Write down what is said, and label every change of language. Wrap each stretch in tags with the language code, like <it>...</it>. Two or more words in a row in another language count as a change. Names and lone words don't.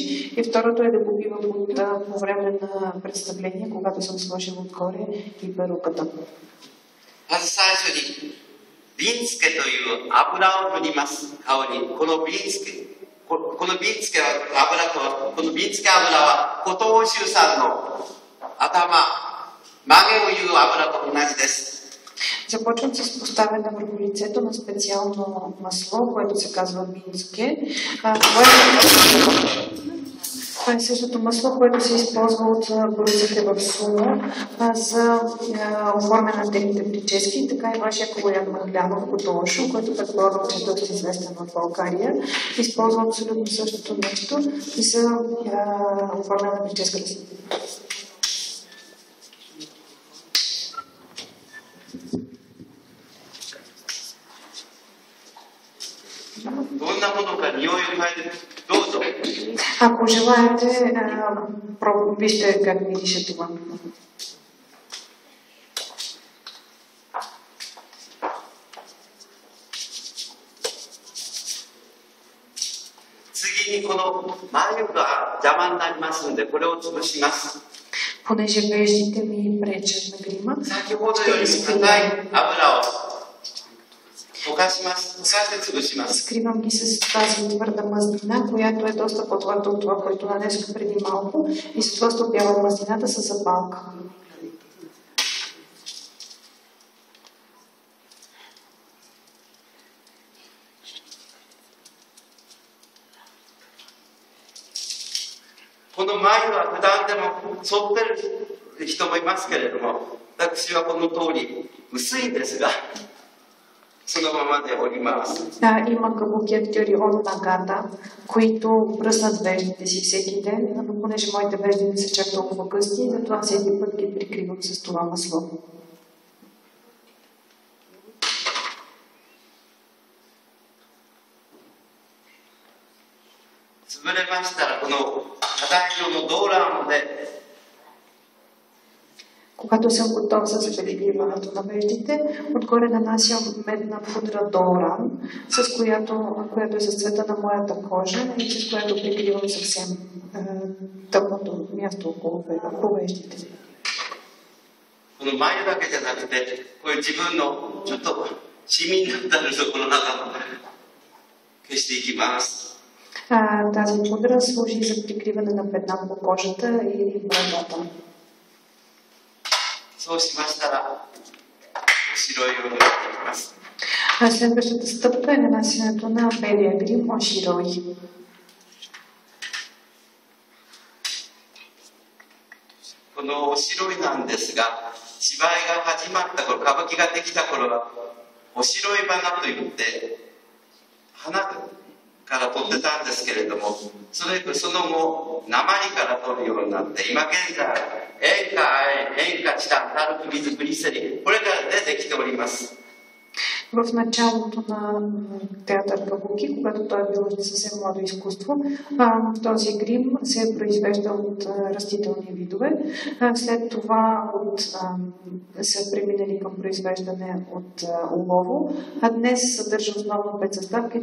<bg>И второто е да го бивам по време на представление, когато съм сложила отгоре и перуката.</bg> <ja>ビンスケという油を塗ります。顔に。このビンスケ油は、古東州産の頭、曲げをいう油と同じです。</ja> <bg>Започвам с поставяне върху лицето на специално масло, което се казва бинске. Това е същото масло, което се използва от борците в сумо за оформяне на техните прически. Така и вашия Калоян Махлянов Котошо, който предполагам, че е доста известен в България, използва абсолютно същото нещо за оформяне на прическата си.</bg> <ja>どんなものか匂いを嗅いでどうぞ。</ja> <bg>Ако желаете, вижте как мирише това.</bg> <ja>次にこの眉が邪魔になりますので、これを潰します。</ja> <bg>Понеже веждите ми пречат на грима,</bg> <ja>先ほどより硬い油を溶かします。溶かして潰します。</ja> <bg>Скривам ги с тази твърда мазнина, която е доста по-твърда от това, което нанесох преди малко, и с това стопявам мазнината с запалка.</bg> <ja>Коно 眉は普段でも剃ってる人もいますけれども、私はこの通り薄いんですが、そのままでおります。</ja> <bg>Има кабуки актьори от нагата, които бръснат веждите си всеки ден, но понеже моите вежди не са чак толкова късти, затова всеки път ги прикривам с това масло.</bg> <ja>潰れましたら、この肌色の動乱で</ja> <bg>Когато съм готов с прикриването на веждите, отгоре нанасям медна пудра Долран, която е с цвета на моята кожа и с която прикривам съвсем тъмното място около веждите.</bg> <ja>この眉だけじゃなくて、こういう自分のちょっとシミになったところの中も消していきます。</ja> <bg>Тази пудра служи за прикриване на петна по кожата и брадата.</bg> <ja>そうしましたら、白い色になっていきます。</ja> <bg>Следващата стъпка е нанасянето на белия грим Оширой.</bg> <ja>この白いなんですが、芝居が始まった頃、歌舞伎ができた頃は、お白い花といって、花から取ってたんですけれども、その後、鉛から取るようになって、今現在、塩化チタン、タルク水、グリセリン、これらでできております。</ja> <bg>В началото на театър Кабуки, когато той е бил съвсем младо изкуство, този грим се е произвеждал от растителни видове. След това са преминали към произвеждане от олово, а днес съдържа основно 5 съставки.</bg>